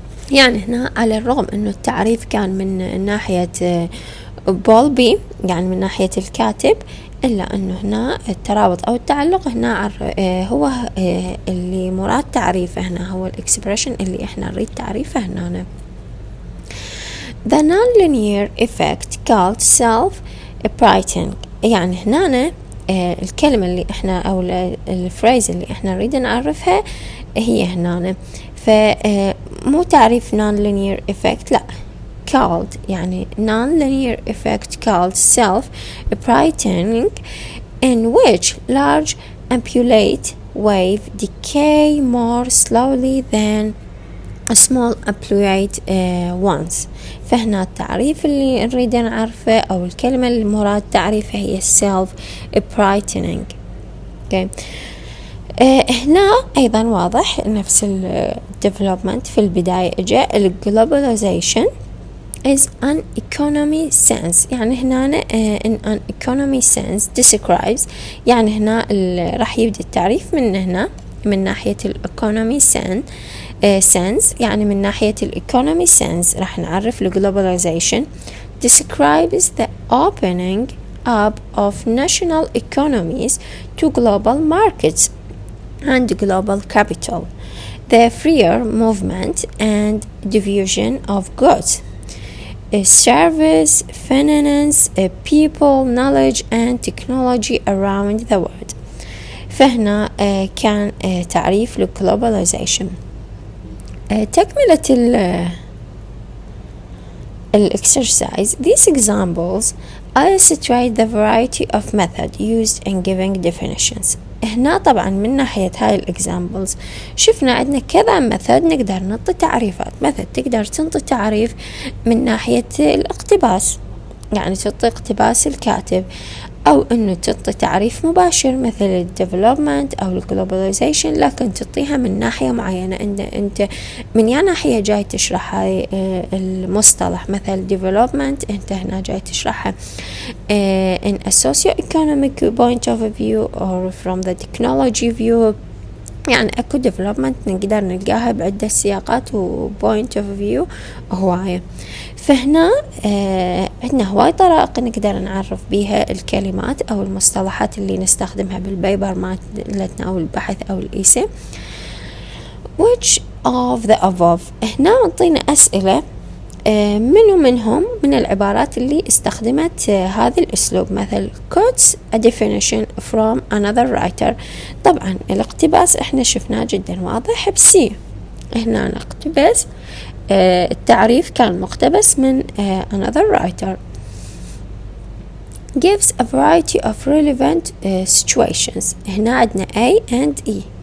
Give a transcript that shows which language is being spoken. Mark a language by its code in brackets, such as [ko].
[ar] يعني هنا على الرغم انه التعريف كان من ناحية بولبي يعني من ناحية الكاتب، إلا أنه هنا الترابط أو التعلق هنا هو اللي مراد تعريفه هنا هو الإكسبريشن اللي إحنا نريد تعريفه هنا. [en] The non-linear effect called self-brightening. [ar] يعني هنا الكلمة اللي إحنا أو الفريز اللي إحنا نريد نعرفها هي هنا، فمو تعريف [en] non-linear effect، لا called يعني non-linear effect called self-brightening in which large amplitude wave decay more slowly than a small amplitude ones. [ar] فهنا التعريف اللي نريد نعرفه أو الكلمة المراد تعريفها هي self-brightening. okay. هنا أيضا واضح نفس development في البداية جاء globalization [en] is an economy sense. [ar] يعني هنا [en] in an economy sense describes [ar] يعني هنا راح يبدأ التعريف من هنا من ناحية economy sense يعني من ناحية economy sense راح نعرف [en] globalization describes the opening up of national economies to global markets and global capital, the freer movement and diffusion of goods, service, finance, people, knowledge and technology around the world. [ar] فهنا كان تعريف ل globalization. تكملة exercise. [en] These examples illustrate the variety of method used in giving definitions. [ar] هنا طبعا من ناحية هاي الإكزامبلز شفنا عندنا كذا ميثود نقدر نعطي تعريفات. مثل تقدر تنطي تعريف من ناحية الاقتباس، يعني تعطي اقتباس الكاتب، أو إنه تعطي تعريف مباشر مثل ال development أو ال globalization، لكن تعطيها من ناحية معينة. أنت من يا ناحية جاي تشرح هاي المصطلح مثل development، أنت هنا جاي تشرحها [en] in a socio-economic point of view or from the technology view. [ar] يعني أكو development نقدر نلقاها بعدة سياقات و [en] point of view [ar] هواية. فهنا عندنا هواي طرائق نقدر نعرف بيها الكلمات أو المصطلحات اللي نستخدمها بالبيبر مالتنا أو البحث أو الإيسي. [en] which of the above. [ar] هنا نعطينا أسئلة منهم من العبارات اللي استخدمت هذا الأسلوب. مثل [en] quotes a definition from another writer. [ar] طبعا الاقتباس احنا شفناه جدا واضح بسي. هنا نقتبس التعريف كان مقتبس من [en] another writer. gives a variety of relevant situations. [ar] هنا عندنا A and E.